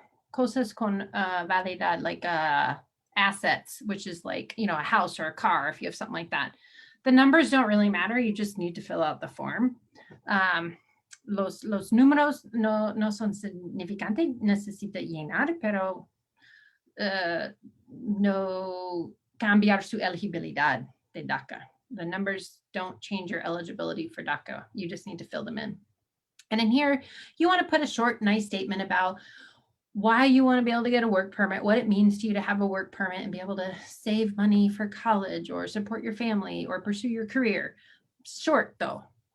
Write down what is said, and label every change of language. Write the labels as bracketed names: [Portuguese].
[Spanish] cosas con validad, [English] like assets, which is like, a house or a car, if you have something like that. The numbers don't really matter. You just need to fill out the form. [Spanish] Los números no son significantes, necesita llenar, pero no cambiar su elegibilidad de DACA. [English] The numbers don't change your eligibility for DACA. You just need to fill them in. And in here, you want to put a short, nice statement about why you want to be able to get a work permit, what it means to you to have a work permit and be able to save money for college or support your family or pursue your career. Short, though.